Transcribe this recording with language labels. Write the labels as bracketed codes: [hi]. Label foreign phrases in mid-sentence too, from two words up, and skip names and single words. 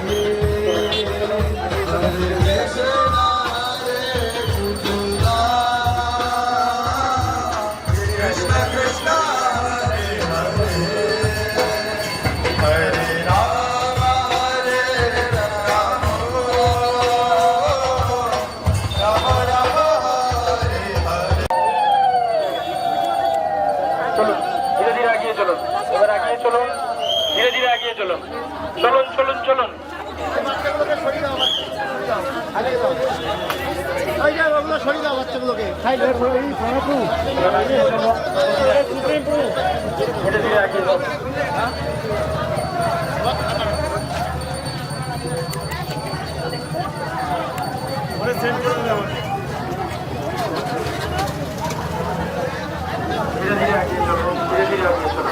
[sa] Krishna Krishna Hare Hare Hare Rama Hare Rama Rama Rama Hare Hare [bn] চলুন ধীরে ধীরে এগিয়ে চলুন এবার এগিয়ে চলুন ধীরে ধীরে এগিয়ে চলুন চলুন চলুন চলুন ধীরে ধীরে এগিয়ে চলুন ধীরে ধীরে এগিয়ে চলুন ধীরে ধীরে এগিয়ে চলুন